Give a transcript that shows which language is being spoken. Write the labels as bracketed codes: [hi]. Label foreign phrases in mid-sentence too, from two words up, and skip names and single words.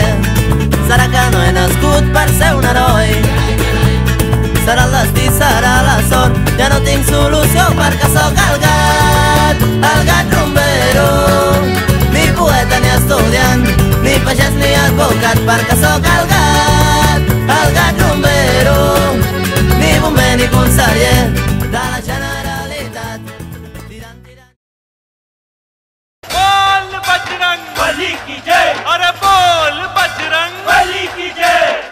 [ca] Serà que no he nascut per ser un heroi, serà el destí, serà la sort, ja no tinc solució perquè sóc el gat rumbero. Ni poeta ni estudiant, ni pagès ni advocat, perquè sóc el gat rumbero. Ni bomber ni conseller de la Generalitat. Tirant, tirant. [hi] बोल बजरंग बली की जय, अरे बोल बजरंग बली की जय.